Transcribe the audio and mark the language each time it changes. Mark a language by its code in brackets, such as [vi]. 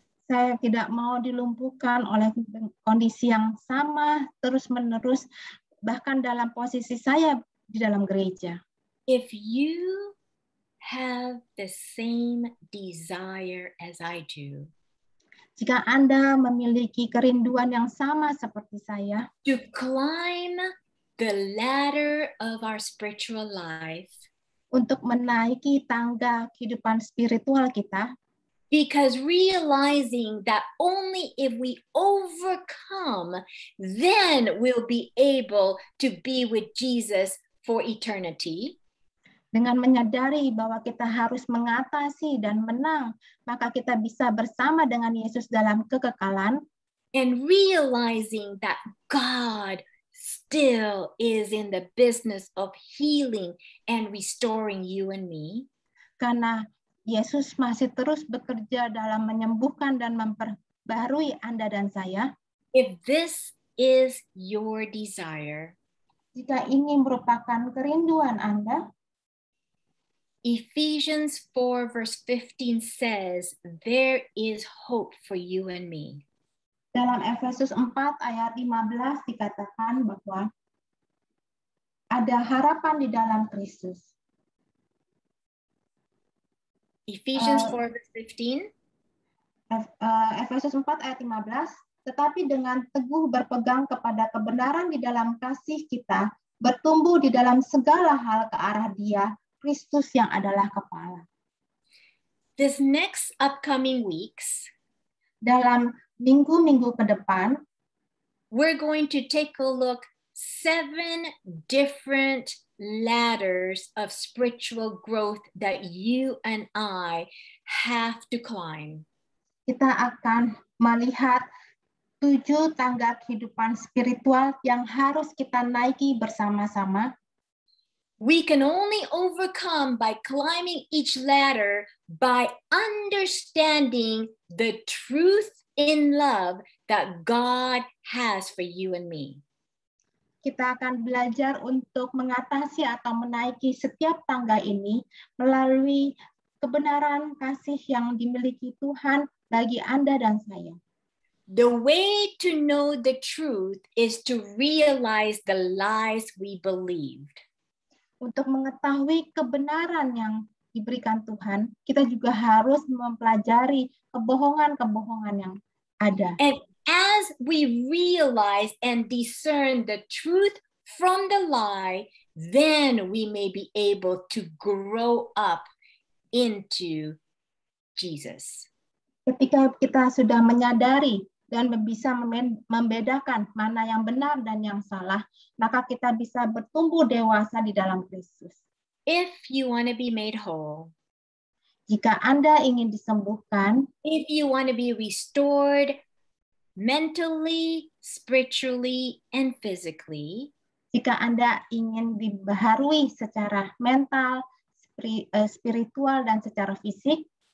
[id] Saya tidak mau dilumpuhkan oleh kondisi yang sama terus-menerus, bahkan dalam posisi saya di dalam gereja. [en] If you have the same desire as I do, [id] jika Anda memiliki kerinduan yang sama seperti saya, [en] to climb the ladder of our spiritual life, [id] untuk menaiki tangga kehidupan spiritual kita, [en] because realizing that only if we overcome, then we'll be able to be with Jesus for eternity. [id] Dengan menyadari bahwa kita harus mengatasi dan menang, maka kita bisa bersama dengan Yesus dalam kekekalan. [en] And realizing that God still is in the business of healing and restoring you and me. [id] Karena Yesus masih terus bekerja dalam menyembuhkan dan memperbarui Anda dan saya. [en] If this is your desire, [id] jika ini merupakan kerinduan Anda, [en] Ephesians 4 verse 15 says, there is hope for you and me. [id] dalam Efesus 4 ayat 15 dikatakan bahwa ada harapan di dalam Kristus. [en] Ephesians 4 verse 15. [id] Efesus 4 ayat 15, tetapi dengan teguh berpegang kepada kebenaran di dalam kasih kita, bertumbuh di dalam segala hal ke arah Dia, Kristus yang adalah kepala. [en] This next upcoming weeks, [id] Dalam minggu-minggu ke depan, [en] we're going to take a look 7 different ladders of spiritual growth that you and I have to climb. [id] kita akan melihat 7 tangga kehidupan spiritual yang harus kita naiki bersama-sama. [en] We can only overcome by climbing each ladder by understanding the truth in love that God has for you and me. [id] Kita akan belajar untuk mengatasi atau menaiki setiap tangga ini melalui kebenaran kasih yang dimiliki Tuhan bagi Anda dan saya. [en] The way to know the truth is to realize the lies we believed. [id] Untuk mengetahui kebenaran yang diberikan Tuhan, kita juga harus mempelajari kebohongan-kebohongan yang ada. [en] And as we realize and discern the truth from the lie, then we may be able to grow up into Jesus. [id] Ketika kita sudah menyadari dan bisa membedakan mana yang benar dan yang salah, maka kita bisa bertumbuh dewasa di dalam Kristus. [en] If you want to be made whole, [id] Jika Anda ingin disembuhkan, [en] if you want to be restored mentally, spiritually, and physically, [id] jika Anda ingin dibaharui secara mental, spiritual, dan secara fisik,